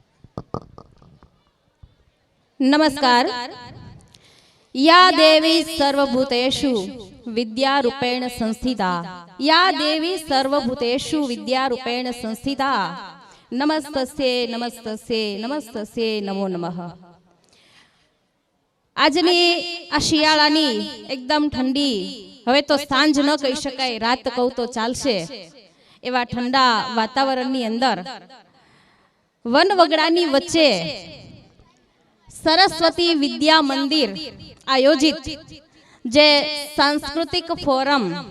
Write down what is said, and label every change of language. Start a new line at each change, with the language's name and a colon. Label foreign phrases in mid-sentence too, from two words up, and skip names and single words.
Hindi: नमस्कार।
Sanskrit: या देवी सर्वभूतेषु विद्यारूपेण संस्थिता, या देवी सर्वभूतेषु विद्यारूपेण संस्थिता, नमस्तस्ये नमस्तस्ये नमस्तस्ये नमो नमः।
Gujarati: આજની આ શિયાળાની એકદમ ઠંડી, હવે તો સાંજ ન કહી શકાય, રાત કહું તો ચાલશે, એવા ઠંડા વાતાવરણની અંદર વન વગડાની વચ્ચે સરસ્વતી વિદ્યા મંદિર આયોજિત જે સાંસ્કૃતિક ફોરમ